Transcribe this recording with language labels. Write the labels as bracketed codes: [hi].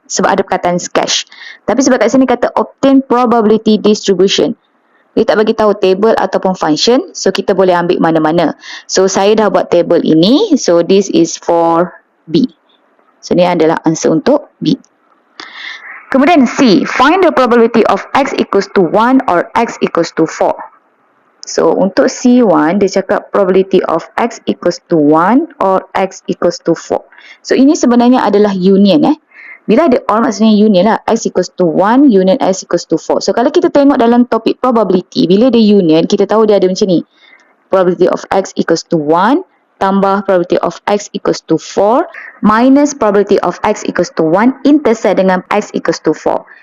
[ms] Sebab ada perkataan sketch. Tapi sebab kat sini kata [en] obtain probability distribution. [ms] Dia tak bagi tahu table ataupun function. So, kita boleh ambil mana-mana. So, saya dah buat table ini. [en] So, this is for B. [ms] So, ni adalah answer untuk B. Kemudian C. [en] Find the probability of X equals to 1 or X equals to 4. [ms] So, untuk C1, dia cakap [en] probability of X equals to 1 or X equals to 4. [ms] So, ini sebenarnya adalah union. Bila ada or maksudnya union lah. [en] X equals to 1, union X equals to 4. [ms] So, kalau kita tengok dalam topik probability, bila dia union, kita tahu dia ada macam ni. [en] Probability of X equals to 1, [ms] tambah [en] probability of X equals to 4, minus probability of X equals to 1, [ms] intersect dengan [en] X equals to 4.